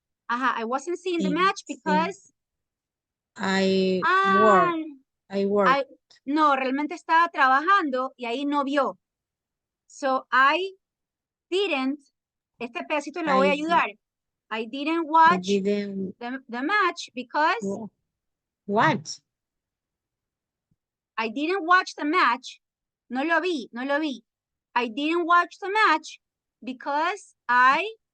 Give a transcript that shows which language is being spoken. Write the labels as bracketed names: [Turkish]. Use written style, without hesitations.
[English] I wasn't seeing the match because I work. I work. [Spanish] No, realmente estaba trabajando y ahí no vio. [English] So I didn't, [Spanish] este pedacito lo voy a ayudar. [English] I didn't watch the match because What? I didn't watch the match. [Spanish] No lo vi, no lo vi. [English] I didn't watch the match because I